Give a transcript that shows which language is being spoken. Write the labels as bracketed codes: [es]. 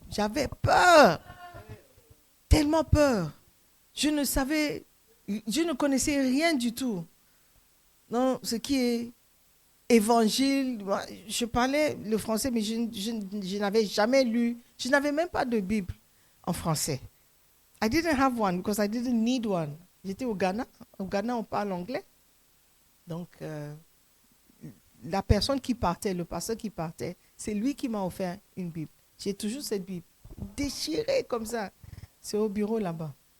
[fr] J'avais peur. Tellement peur. Je ne connaissais rien du tout. Non, ce qui est évangile, je parlais le français, mais je n'avais jamais lu, je n'avais même pas de Bible en français. [en] I didn't have one because I didn't need one. [fr] J'étais au Ghana. Au Ghana, on parle anglais. Donc, la personne qui partait, le pasteur qui partait, c'est lui qui m'a offert une Bible. J'ai toujours cette Bible, déchirée comme ça. C'est au bureau là-bas.